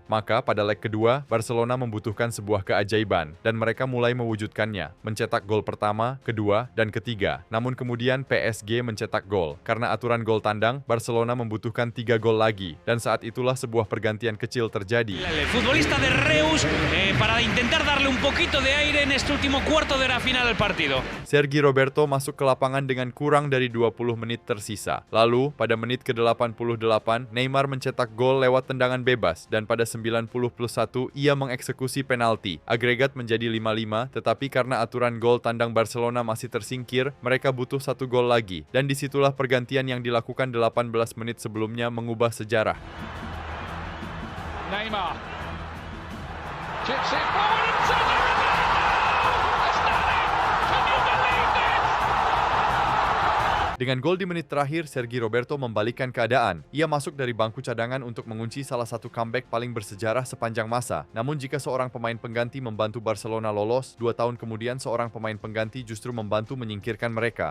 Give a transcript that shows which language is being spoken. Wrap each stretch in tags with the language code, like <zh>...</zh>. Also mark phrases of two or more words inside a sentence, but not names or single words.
<id>Maka pada leg kedua, Barcelona membutuhkan sebuah keajaiban dan mereka mulai mewujudkannya, mencetak gol pertama, kedua, dan ketiga. Namun kemudian PSG mencetak gol. Karena aturan gol tandang, Barcelona membutuhkan 3 gol lagi dan saat itulah sebuah pergantian kecil terjadi.</id> <es>El futbolista de Reus para intentar darle un poquito de aire en este último cuarto de la final del partido.</es> <id>Sergi Roberto masuk ke lapangan dengan kurang dari 20 menit tersisa. Lalu, pada menit ke-88, Neymar mencetak gol lewat tendangan bebas dan pada 90+1 ia mengeksekusi penalti. Agregat menjadi 5-5, tetapi karena aturan gol tandang Barcelona masih tersingkir, mereka butuh 1 gol lagi. Dan disitulah pergantian yang dilakukan 18 menit sebelumnya mengubah sejarah.</id> <en>Neymar chips it forward and Sergio Roberto has done it! Can you believe this?</en> <id>Dengan gol di menit terakhir, Sergi Roberto membalikkan keadaan. Ia masuk dari bangku cadangan untuk mengunci salah satu comeback paling bersejarah sepanjang masa. Namun jika seorang pemain pengganti membantu Barcelona lolos, 2 tahun kemudian seorang pemain pengganti justru membantu menyingkirkan mereka.</id>